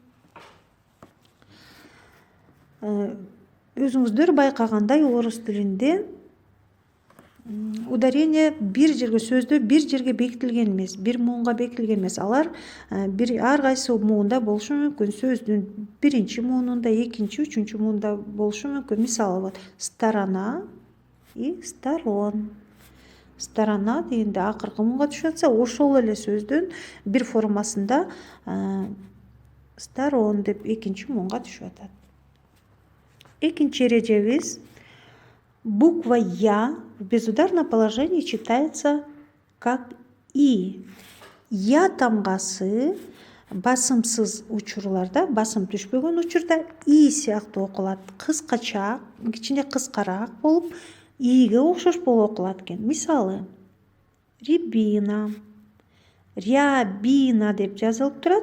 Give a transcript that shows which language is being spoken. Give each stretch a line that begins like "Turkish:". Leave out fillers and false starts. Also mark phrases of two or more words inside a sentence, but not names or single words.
Kyrgyz: Өзүңүздөр байкагандай орус тилинде ударение сөздө бир жерге бекитилген эмес, бир муунга бекитилген эмес. Алар ар кайсы муунда болушу мүмкүн. Сөздүн биринчи муунунда, экинчи, үчүнчү муунда болушу мүмкүн. Мисалы
Russian: вот сторона и сторон.
Kyrgyz: Сторона дегенде акыркы муунга түшүп атса, ошол эле сөздүн бир формасында сторон деп экинчи муунга түшүп атат. Экинчи эрежебиз:
Russian: буква я в безударном положении читается как и.
Kyrgyz: Я тамгасы басымсыз учурларда, басым түшпөгөн учурда и сыяктуу окулат. Кыскача, кичине кыскараак болуп, иге окшош болуп окулат экен. Мисалы: рябина деп жазылып турат.